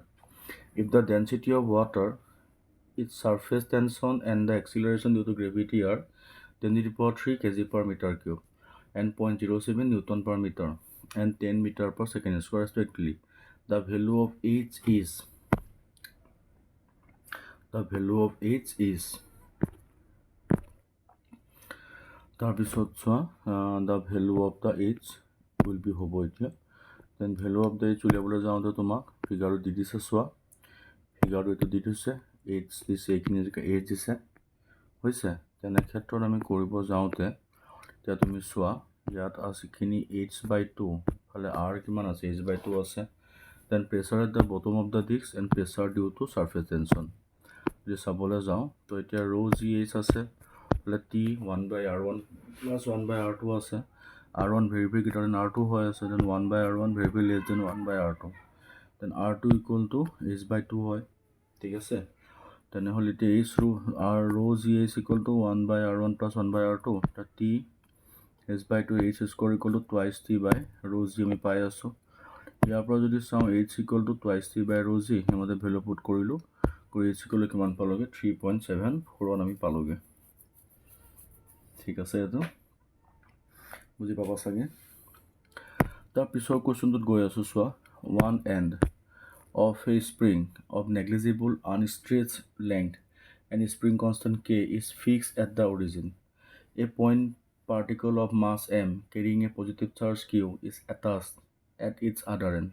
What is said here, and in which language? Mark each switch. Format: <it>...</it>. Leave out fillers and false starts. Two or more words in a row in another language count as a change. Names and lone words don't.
<en>If the density of water, its surface tension and the acceleration due to gravity are 10 to the power 3 kg per meter cube and 0.07 Newton per meter and 10 meter per second square respectively, the value of H is</en> <as>তাৰপিছত চোৱা</as> <en>the value of the H will be</en> <as>হ'ব এতিয়া</as> <en>then value of the H</en> <as>উলিয়াবলৈ যাওঁতে তোমাক ফিগাৰত দি দিছে চোৱা ফিগাৰটো এইটো দি দিছে H দিছে এইখিনি H দিছে হৈছে তেনে ক্ষেত্ৰত আমি কৰিব যাওঁতে এতিয়া তুমি চোৱা ইয়াত আছে খিনি H/2 ফালে R কিমান আছে H/2 আছে</as> <en>then pressure at the bottom of the disc and pressure due to surface tension</en> <as>যদি চাবলৈ যাওঁ তো এতিয়া</as> <en>rho GH</en> <as>আছে ফালে</as> <en>T 1/R1 plus 1/R2 আছে R1 very greater than R2</en> <as>হয় আছে</as> <en>then 1/R1 very less than 1/R2 then R2 equal to H/2</en> <as>হয় ঠিক আছে তেনেহ'লে এতিয়া</as> <en>H rho GH equal to 1/R1 plus 1/R2 T H/2 H square equal to twice T by rho G</en> <as>আমি পাই আছোঁ ইয়াৰ পৰা যদি চাওঁ</as> <en>H equal to twice T by rho G হিমতে value put</en> <as>কৰিলোঁ কৰি</as> <en>H equal to</en> <as>কিমান পালোগে</as> <en>3.74</en> <as>আমি পালোগে ঠিক আছে এইটো বুজি পাবা চাগে তাৰ পিছৰ কোৱেশ্চনটোত গৈ আছোঁ চোৱা</as> <en>one end of a spring of negligible unstretched length and spring constant K is fixed at the origin. A point particle of mass m carrying a positive charge Q is attached at its other end.</en>